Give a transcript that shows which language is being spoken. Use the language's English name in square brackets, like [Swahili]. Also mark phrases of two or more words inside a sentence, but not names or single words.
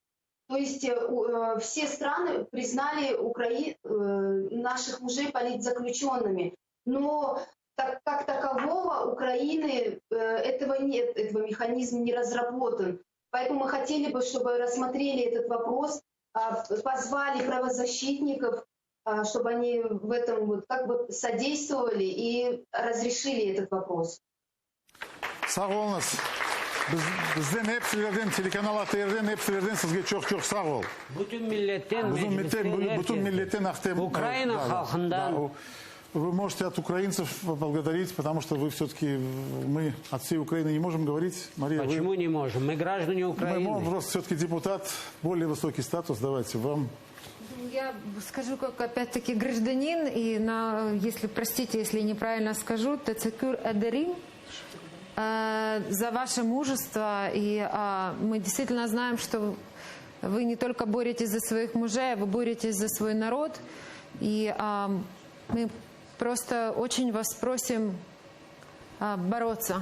[Russian] То есть все страны признали наших мужей политзаключенными, но как такового Украины этого нет, этого механизма не разработан. Поэтому мы хотели бы, чтобы рассмотрели этот вопрос, позвали правозащитников, чтобы они в этом содействовали и разрешили этот вопрос. [Crimean Tatar] Sağ olunuz. Bizden hepsilerden, telekanal ATR'den hepsilerden sizge çok sağ ol. Bütün milletten, bütün milletten Ахтем. Украина халқından. [Russian] Вы можете от украинцев поблагодарить, потому что вы все-таки, мы от всей Украины не можем говорить. Мария, почему не можем? Мы граждане Украины. Мы просто все-таки депутат, более высокий статус. Давайте вам. Я скажу, как опять-таки гражданин, и если, простите, если неправильно скажу, [Crimean Tatar] Тецекюр Эдерим, [Russian] за ваше мужество, и мы действительно знаем, что вы не только боретесь за своих мужей, вы боретесь за свой народ, и мы просто очень вас просим бороться.